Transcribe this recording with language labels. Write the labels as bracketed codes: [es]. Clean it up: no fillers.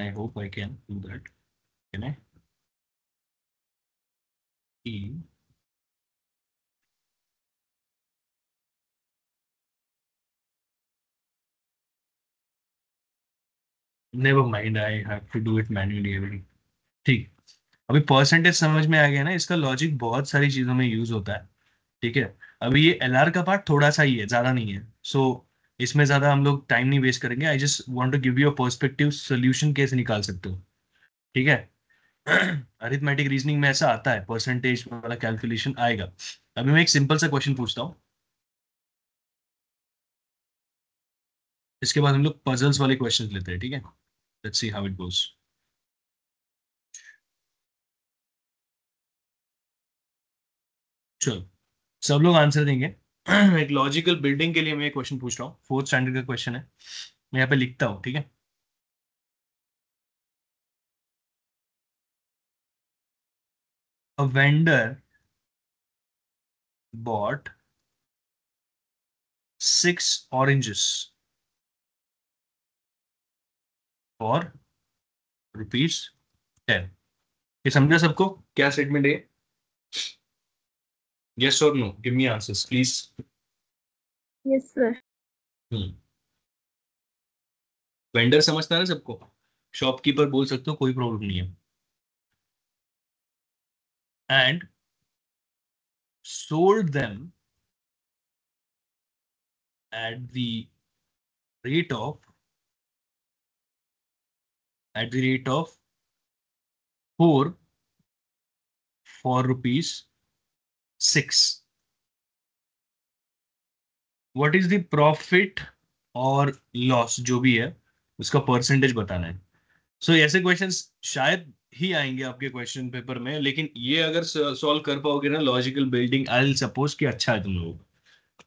[en] I hope I can do that. Can I? E. Never mind. I have to do it manually every. [hi] ठीक। अभी percentage समझ में आ गया ना, इसका लॉजिक बहुत सारी चीजों में यूज होता है, ठीक है। अभी ये एलआर का पार्ट थोड़ा सा ही है, ज्यादा नहीं है। सो इसमें ज्यादा हम लोग टाइम नहीं वेस्ट करेंगे। [en] I just want to give you a perspective, solution [hi] कैसे निकाल सकते हो, ठीक है। अरिथमेटिक रीजनिंग में ऐसा आता है, परसेंटेज वाला कैलकुलेशन आएगा। अभी मैं एक सिंपल सा क्वेश्चन पूछता हूँ, इसके बाद हम लोग पजल्स वाले क्वेश्चंस लेते हैं, ठीक है। [en] Let's see how it goes. [hi] चलो, सब लोग आंसर देंगे। एक लॉजिकल बिल्डिंग के लिए मैं क्वेश्चन पूछ रहा हूँ, 4th स्टैंडर्ड का क्वेश्चन है। मैं यहाँ पे लिखता हूँ, ठीक है। [en] A vendor bought 6 oranges for ₹10। [hi] ये समझा सबको क्या स्टेटमेंट है? [en] Yes और no, give me answers please. Yes, sir. [hi] Vendor समझता है ना सबको, शॉपकीपर बोल सकते हो, कोई प्रॉब्लम नहीं है। [en] And sold them at the rate of at the rate of 4 for ₹6। What is the profit [hi] और लॉस, जो भी है उसका परसेंटेज बताना है। सो ऐसे क्वेश्चंस शायद ही आएंगे आपके क्वेश्चन पेपर में, लेकिन ये अगर सॉल्व कर पाओगे ना, logical building, I will suppose कि अच्छा है तुम लोग।